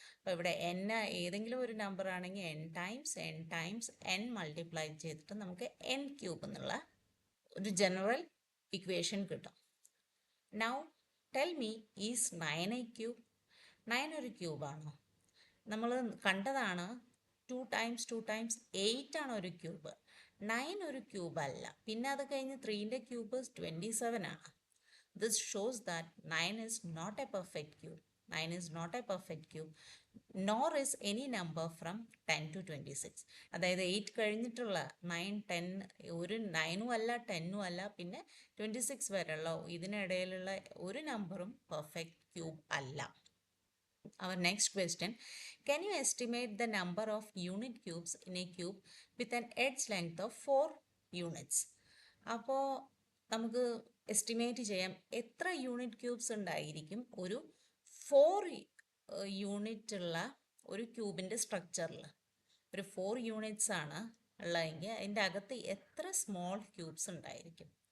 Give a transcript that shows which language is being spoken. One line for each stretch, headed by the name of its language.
Malayalam: അപ്പോൾ ഇവിടെ n ഏതെങ്കിലും ഒരു നമ്പർ ആണെങ്കിൽ n ടൈംസ് n മൾട്ടിപ്ലൈ ചെയ്തിട്ട് നമുക്ക് n ക്യൂബ് എന്നുള്ള ഒരു ജനറൽ ഇക്വേഷൻ കിട്ടും.
English: Now tell me, is 9 a cube?
Malayalam: 9 ഒരു ക്യൂബാണോ? നമ്മൾ കണ്ടതാണ് 2 ടൈംസ് 2 ടൈംസ് 8 ആണ് ഒരു ക്യൂബ്. 9 ഒരു ക്യൂബ് അല്ല. പിന്നെ അത് കഴിഞ്ഞ് 3ൻ്റെ ക്യൂബ് 27 ആണ്.
English: This shows that 9 is not a perfect cube. 9 is not a perfect cube, nor is any number from 10 to 26.
Malayalam: അതായത് 8 കഴിഞ്ഞിട്ടുള്ള 9, 10 ഒരു 9ഉം അല്ല 10ഉം അല്ല, പിന്നെ 26 വരെയുള്ള ഇതിനിടയിലുള്ള ഒരു നമ്പറും പെർഫെക്റ്റ് ക്യൂബ് അല്ല.
English: Our next question, can you estimate the number of unit cubes in a cube with an edge length of 4 units?
Malayalam: അപ്പോൾ നമുക്ക് എസ്റ്റിമേറ്റ് ചെയ്യാം എത്ര യൂണിറ്റ് ക്യൂബ്സ് ഉണ്ടായിരിക്കും ഒരു 4 യൂണിറ്റ് ഉള്ള ഒരു ക്യൂബിൻ്റെ സ്ട്രക്ചറിൽ. ഒരു 4 യൂണിറ്റ്സ് ആണ് ഉള്ളതെങ്കിൽ അതിൻ്റെ അകത്ത് എത്ര സ്മോൾ ക്യൂബ്സ് ഉണ്ടായിരിക്കും.